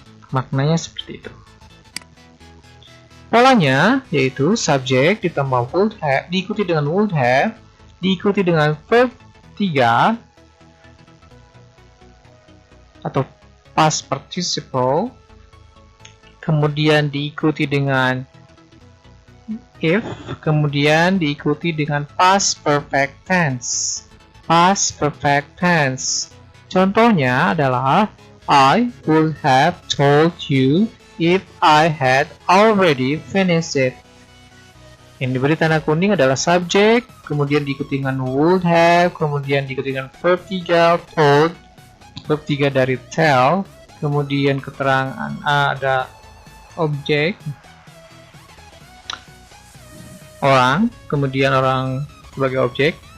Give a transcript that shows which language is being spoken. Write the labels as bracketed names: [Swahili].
[Indonesian] Maknanya seperti itu. Polanya yaitu subjek ditambah would have, diikuti dengan would have, diikuti dengan verb 3 atau past participle, kemudian diikuti dengan if, kemudian diikuti dengan past perfect tense. [English] Past perfect tense. [Indonesian] Contohnya adalah [English] I would have told you if I had already finished it. [Indonesian] Yang diberi tanda kuning adalah subjek, kemudian diikuti dengan would have, kemudian diikuti dengan verb 3 told, verb 3 dari tell, kemudian keterangan ada objek orang, kemudian orang sebagai objek,